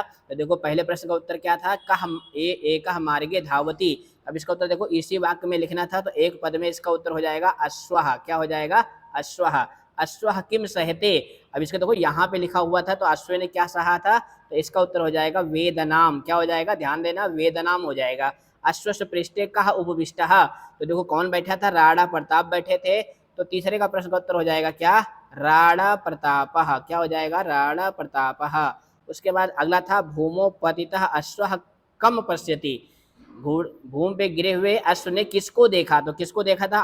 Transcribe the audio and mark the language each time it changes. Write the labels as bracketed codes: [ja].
[hi] तो देखो पहले प्रश्न का उत्तर क्या था, कह मार्गे धावती। अब इसका उत्तर देखो इसी वाक्य में लिखना था, तो एक पद में इसका उत्तर हो जाएगा अश्वः। क्या हो जाएगा? अश्वः। [sa] अश्वः किम सहते। [hi] अब इसका देखो यहाँ पे लिखा हुआ था, तो अश्व ने क्या सहा था, तो इसका उत्तर हो जाएगा वेदनाम। क्या हो जाएगा? ध्यान देना, वेदनाम हो जाएगा। [sa] अश्वस्य पृष्ठे कः उपविष्टः। [hi] तो देखो कौन बैठा था, राणा प्रताप बैठे थे। तो तीसरे का प्रश्न का उत्तर हो जाएगा क्या, राणा प्रतापः। क्या हो जाएगा? राणा प्रतापः। उसके बाद अगला था [sa] भूमो पतितः अश्वः कम पश्यति। [hi] भूमि पे गिरे हुए अश्व ने किसको देखा? तो किसको देखा था?